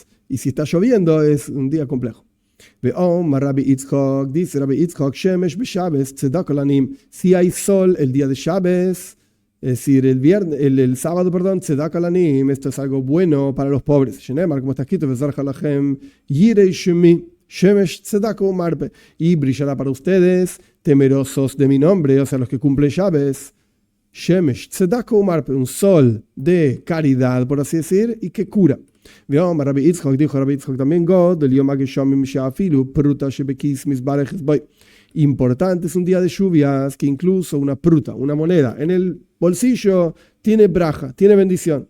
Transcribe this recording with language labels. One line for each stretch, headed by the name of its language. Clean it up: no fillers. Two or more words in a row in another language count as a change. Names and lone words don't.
Spanish: Y si está lloviendo es un día complejo.
Hebrew: Rabbi Yitzchok, dice Rabbi Yitzchok, שמש בשבת צדקה לעניים.
Spanish: Si hay sol el día de Shabbos, es decir, el sábado, perdón,
Hebrew: צדקה לעניים,
Spanish: esto es algo bueno para los pobres. Shenemar, como está escrito,
Hebrew: וזרחה לכם יראי שמי שמש צדקה ומרפא.
Spanish: Y brillará para ustedes, temerosos de mi nombre, o sea, los que cumplen Shabbos.
Hebrew: שמש צדקה ומרפא,
Spanish: un sol de caridad, por así decir, y que cura. Rabbi Yitzchok, dijo Rabbi Yitzchok también, importante es un día de lluvias que incluso una pruta, una moneda en el bolsillo tiene braja, tiene bendición.